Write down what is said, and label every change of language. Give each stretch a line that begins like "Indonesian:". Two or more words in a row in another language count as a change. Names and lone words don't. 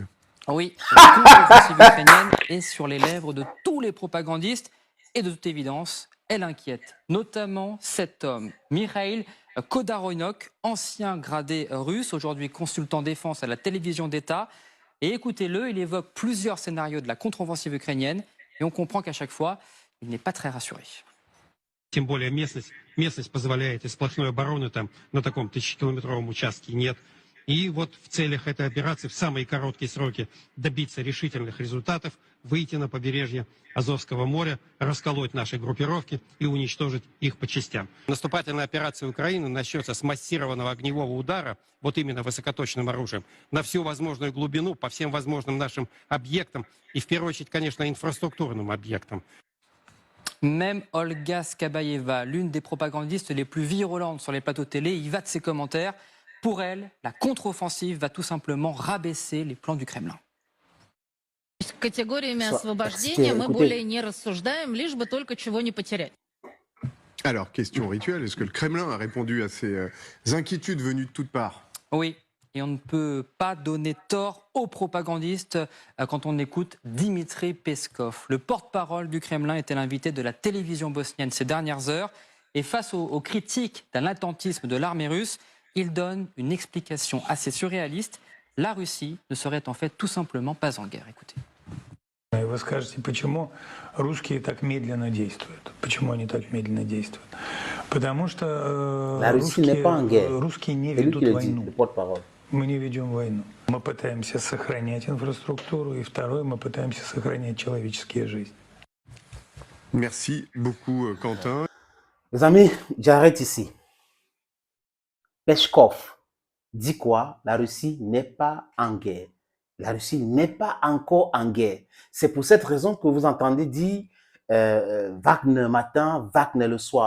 French: Oui, la contre-offensive ukrainienne est sur les lèvres de tous les propagandistes et de toute évidence, elle inquiète notamment cet homme, Mikhail Khodaroynok, ancien gradé russe, aujourd'hui consultant défense à la télévision d'État. Et écoutez-le, il évoque plusieurs scénarios de la contre-offensive ukrainienne et on comprend qu'à chaque fois, il n'est pas très rassuré.
Russian: Тем более местность позволяет, и сплошной обороны там на таком 1000-километровом участке нет. И вот в целях этой операции в самые короткие сроки добиться решительных результатов, выйти на побережье Азовского моря, расколоть наши группировки и уничтожить их по частям. Наступательная операция Украины начнется с массированного огневого удара, вот именно высокоточным оружием, на всю возможную глубину, по всем возможным нашим объектам и, в первую очередь, конечно, инфраструктурным объектам.
French: Même Olga Skabayeva, l'une des propagandistes les plus virulentes sur les plateaux télé, y va de ses commentaires. Pour elle, la contre-offensive va tout simplement rabaisser les plans du Kremlin.
Russian: Категориями освобождения мы более не рассуждаем, лишь бы только чего не потерять.
French: Alors, question rituelle, est-ce que le Kremlin a répondu à ces inquiétudes venues de toutes parts? Oui, et on ne peut pas donner tort aux propagandistes quand on écoute Dimitri Peskov. Le porte-parole du Kremlin était l'invité de la télévision bosnienne ces dernières heures. Et face aux critiques d'un attentisme de l'armée russe, il donne une explication assez surréaliste. La Russie ne serait en fait tout simplement pas en guerre. Écoutez.
Russian: И вы скажете, почему русские так медленно действуют? Почему они так медленно действуют? Потому что русские не ведут войну. Мы не ведем войну. Мы пытаемся сохранять инфраструктуру, и второе, мы пытаемся сохранять человеческие жизни.
French: Merci beaucoup, Quentin. Les amis, j'arrête ici. Peskov dit quoi? La Russie n'est pas en guerre. La Russie n'est pas encore en guerre. C'est pour cette raison que vous entendez dire Wagner matin, Wagner le soir.